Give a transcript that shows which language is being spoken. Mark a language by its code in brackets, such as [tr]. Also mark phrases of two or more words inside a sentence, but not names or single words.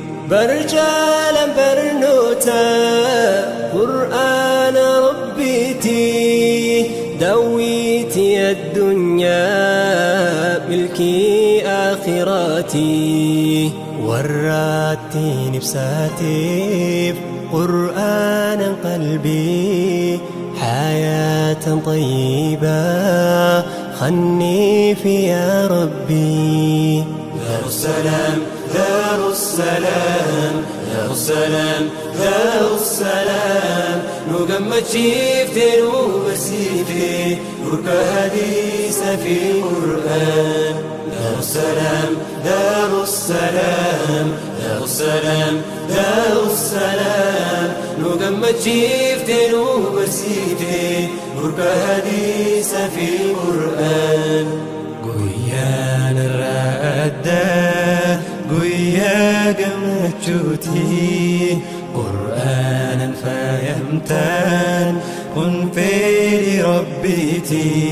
[om] Barjaalaan barnoota Qur'aana Rabbiiti, daawwitii addunyaa milkii aakhiraati. Warra ittiin ibsaateef Qur'aanan qalbii, [ar] حياةً طيبةً, [om] khanniif [ar] يا رب. دار السلام، دار السلام، دار السلام، دار السلام. [om] Nu gammachiifte, nu barsiifte, nurka hadiisa fi Qur'aan. [ar] دار السلام، دار السلام، دار السلام، دار السلام. [om] Nu gammachiifte, nu barsiifte, nurka hadiisa fi Qur'aan. Guyyaan irraa adda, guyyaa gammachuuti. Qur'aanan faayamtaan, kun fedhii Rabbiiti.